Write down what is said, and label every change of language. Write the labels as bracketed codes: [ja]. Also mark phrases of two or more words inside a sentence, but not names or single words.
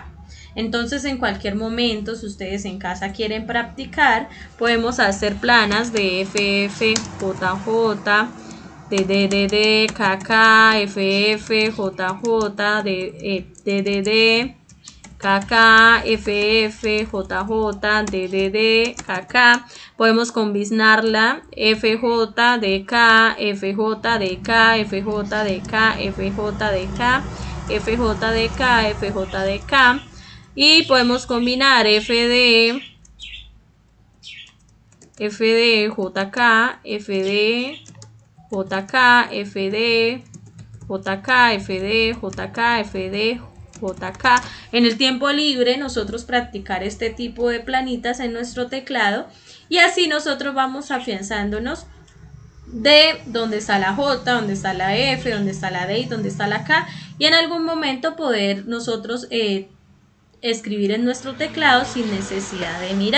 [es] Entonces, en cualquier momento, si ustedes en casa quieren practicar, podemos hacer planas de F, F, J, J, D, K, K, F, F, J, J, D, K, K, F, F, J, J, D, K, K. Podemos combinarla F, J, D, K, F, J, D, K, F, J, D, K, F, J, D, K. FJ de K, FJ de K. Y podemos combinar FD, JK, FD, JK, FD, JK, FD, JK, FD, JK. En el tiempo libre nosotros practicar este tipo de planitas en nuestro teclado y así nosotros vamos afianzándonos de dónde está la J, dónde está la F, dónde está la D y dónde está la K, y en algún momento poder nosotros escribir en nuestro teclado sin necesidad de mirar.